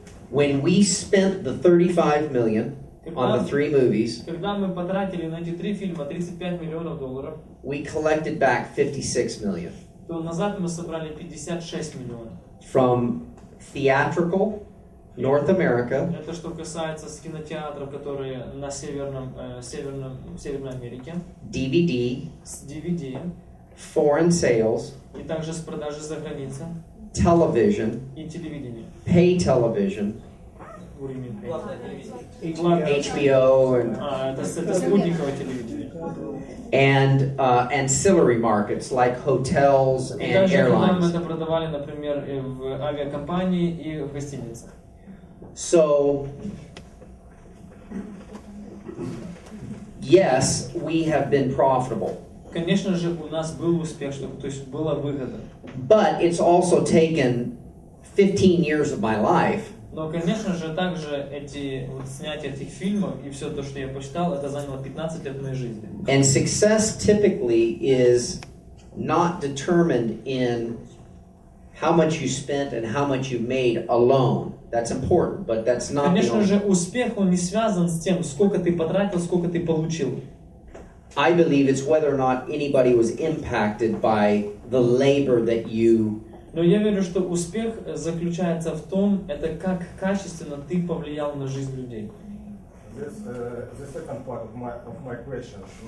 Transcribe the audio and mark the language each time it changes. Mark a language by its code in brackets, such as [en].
[en] When we spent the 35 million on the 3 movies, [ru] когда мы потратили на эти 3 фильма $35 миллионов, [en] we collected back 56 million. [ru] То назад мы собрали 56 миллионов. [en] From theatrical North America. [ru] Это что касается кинотеатров, которые на Северной Америке. [en] DVD. [ru] С DVD. [en] Foreign sales. [ru] И также с продажи за границей. [en] Television. [ru] И телевидение. [en] Pay television. [ru] уровень [en] HBO and [ru] это спутниковое телевидение. [en] and ancillary markets like hotels [ru] И [en] and [ru] даже когда мы [en] airlines. [ru] это продавали, например, и в авиакомпании и в гостиницах. [en] So, yes, we have been profitable, [ru] Конечно же, у нас был успех, то есть была выгода. [en] but it's also taken 15 years of my life [ru] Но, конечно же, также снятие этих фильмов и все то, что я посчитал, это заняло 15 лет моей жизни. [en] And success typically is not determined in how much you spent and how much you made alone. That's important, but that's not the [ru] Конечно [en] only. [ru] же, успех, он не связан с тем, сколько ты потратил, сколько ты получил. [en] I believe it's whether or not anybody was impacted by the labor that you. [ru] Но я верю, что успех заключается в том, это как качественно ты повлиял на жизнь людей. [en] The second part of my question.